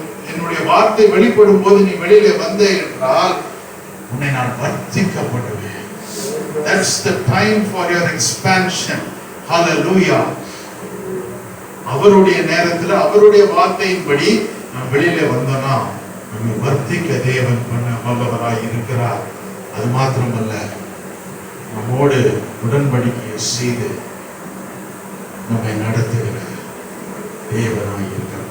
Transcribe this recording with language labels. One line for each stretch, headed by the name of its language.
Tamil: என்னுடைய வார்த்தை வெளிப்படும் போது நீ வெளியிலே வந்தே என்றால் உன்னை நான் வர்த்திக்கப்படுவேன்.
English: That's the time for your expansion. Hallelujah.
Tamil: அவருடைய நேரத்தில் அவருடைய வார்த்தையின்படி நாம் வெளியிலே வந்தோம்னா நம்மை வர்த்திக்க தேவன் பண்ண வல்லவராய் இருக்கிறார். அது மாத்திரமல்ல, நம்மோடு உடன்படிக்கையை செய்து நம்மை நடத்துகிற தேவனாய் இருக்கிறார்.